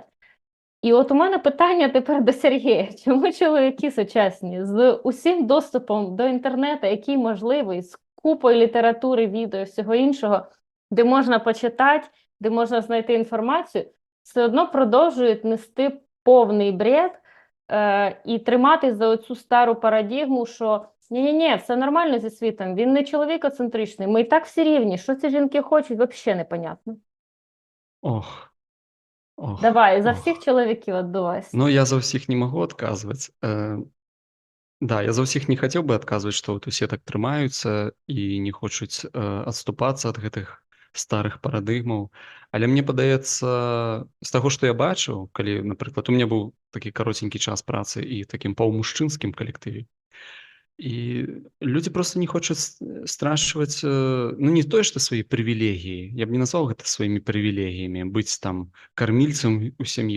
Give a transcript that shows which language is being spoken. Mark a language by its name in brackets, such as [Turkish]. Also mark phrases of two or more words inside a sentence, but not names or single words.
[Ukrainian] І от у мене питання тепер до Сергія. Чому чоловіки сучасні з усім доступом до інтернету, який можливий, з купою літератури, відео і всього іншого, де можна почитати, де можна знайти інформацію, все одно продовжують нести повний бред і триматись за оцю стару парадигму, що ні-ні-ні, все нормально зі світом, він не чоловікоцентричний, ми і так всі рівні, що ці жінки хочуть, взагалі непонятно. Ох. Давай, за всіх чоловіків віддувайся. [Belarusian] Ну, я за ўсіх не магу адказваць. Да, я за ўсіх не хацеў бы адказваць, што вот усе так трымаюцца і не хочуць адступацца ад гэтых старых парадыгмаў. Але мне падаецца, з таго, што я бачыў, калі, напрыклад, у меня быў такі каротенькі час працы і такім паўмужчынскім калектыве, і людзі просто не хочуць страчваць, ну, не тое, што свае прывілегіі, я б не назваў гэта сваімі прывілегіямі, быць там кармільцам у сям'і.